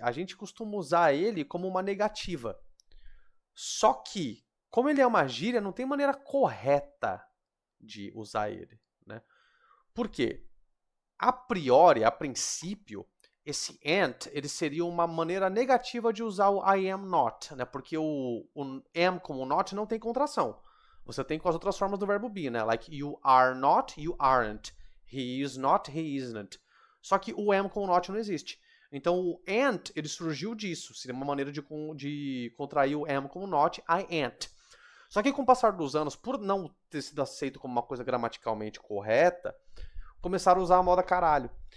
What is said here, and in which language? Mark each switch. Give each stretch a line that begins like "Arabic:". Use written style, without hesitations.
Portuguese: A gente costuma usar ele como uma negativa. Só que, como ele é uma gíria, não tem maneira correta de usar ele, né? Por quê? A priori, a princípio, esse ANT ele seria uma maneira negativa de usar o
English: I am not,
Portuguese: né? Porque o am como not não tem contração. Você tem com as outras formas do verbo be, né?
English: Like you are not, you aren't. He is not, he isn't.
Portuguese: Só que o am com not não existe. Então o ANT ele surgiu disso. Seria uma maneira de contrair o am como not,
English: I ain't.
Portuguese: Só que com o passar dos anos, por não ter sido aceito como uma coisa gramaticalmente correta, começaram a usar a moda caralho.